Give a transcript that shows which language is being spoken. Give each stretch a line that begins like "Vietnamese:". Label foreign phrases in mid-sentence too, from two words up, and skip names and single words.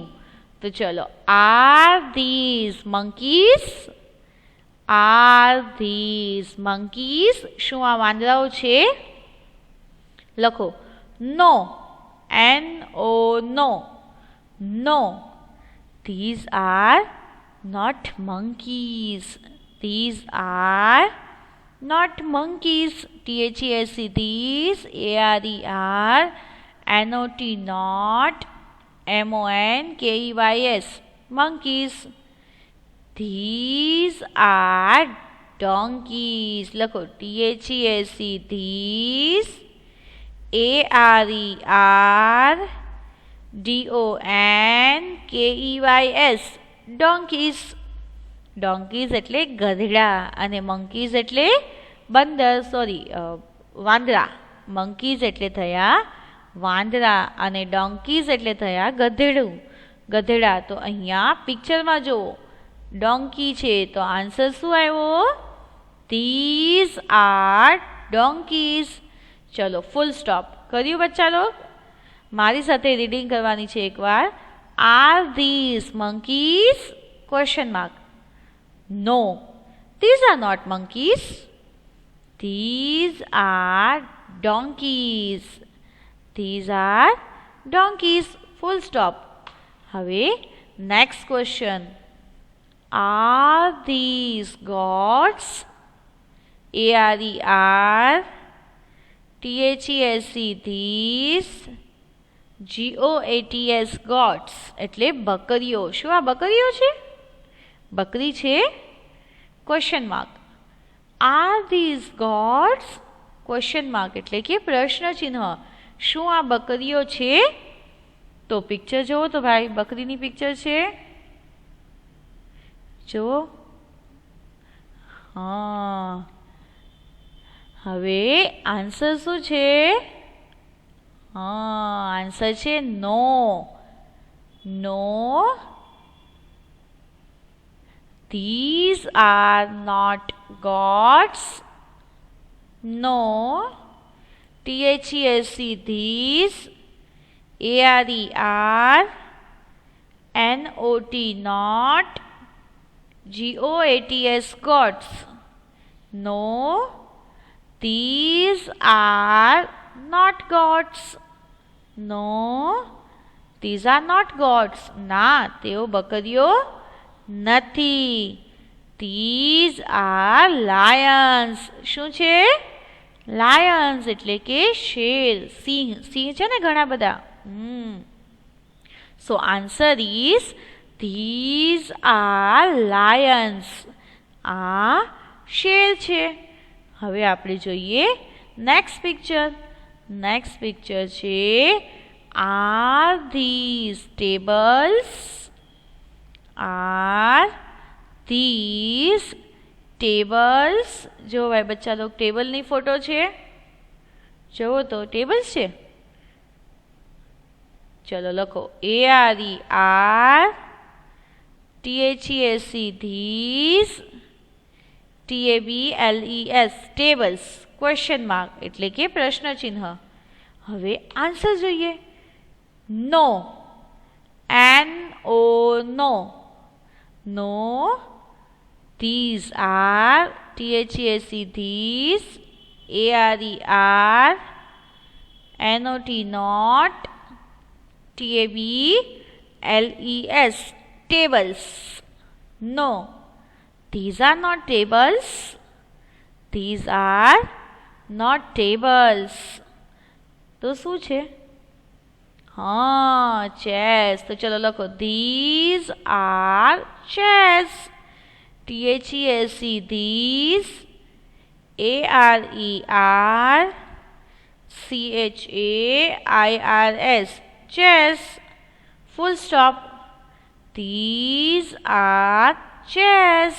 Gujarati: તો ચલો.
English: are these monkeys? are these monkeys?
Gujarati: શું આ વાંદરાઓ છે? લખો. નો.
English: NO no. no. These are not monkeys. These are not monkeys. THESE, these. ARER. NOT, not. MONKEYS, monkeys. These are donkeys. Lakho, THESE, these. ARER. DONKEYS, donkeys.
Gujarati: donkeys એટલે ગધેડા અને monkeys એટલે બંદર, વાંદરા. monkeys એટલે થયા વાંદરા અને donkeys એટલે થયા ગધેડા. તો અહીંયા પિક્ચરમાં જુઓ, ડોંકી છે તો આન્સર શું આવ્યો?
English: These are donkeys.
Gujarati: ચલો ફૂલ સ્ટોપ કર્યું
Hindi: बच्चा लोग?
Gujarati: મારી સાથે રીડિંગ કરવાની છે એકવાર.
English: Are these monkeys? Question mark. No, these are not monkeys. These are donkeys. These are donkeys. Full stop. હવે next question. Are these goats? ARER. THESE, these. GOATS, goats
Gujarati: એટલે બકરીઓ. શું આ બકરીઓ છે? બકરી છે?
English: question mark. Are these goats? question mark
Gujarati: એટલે કે પ્રશ્ન ચિહ્ન. શું આ બકરીઓ છે? તો પિક્ચર જુઓ તો ભાઈ, બકરીની પિક્ચર છે, જુઓ. હા, હવે આન્સર શું છે? આન્સર છે નો.
English: These are not gods. No. THESE, these. ARER. NOT, not. GOATS, gods. No. These are not gods. No, these are not gods.
Gujarati: ના, તેઓ બકરીઓ નથી.
English: These are lions.
Gujarati: શું છે? Lions એટલે કે શેર, સિંહ. સિંહ છે ને ઘણા બધા.
English: So answer is these are lions.
Gujarati: આ શેર છે. હવે આપણે જોઈએ
English: next picture. next picture છે Are these tables? Are these tables?
Gujarati: જો ભાઈ
Hindi: बच्चा लोग
Gujarati: ટેબલની ફોટો છે, જુઓ તો ટેબલ્સ છે. ચલો લખો
English: ARER THESE, these. TABLES, tables. question mark
Gujarati: એટલે કે પ્રશ્ન ચિહ્ન. હવે આન્સર જોઈએ. નો.
English: NO, no. No. These are. THESE, these. ARER. NOT, not. TABLES, tables. No. These are not tables. These are not tables.
Gujarati: તો શું છે? chairs. તો ચલો લખો
English: these are chairs. THESE, these. ARER CHAIRS, chairs. Full stop. These are chairs.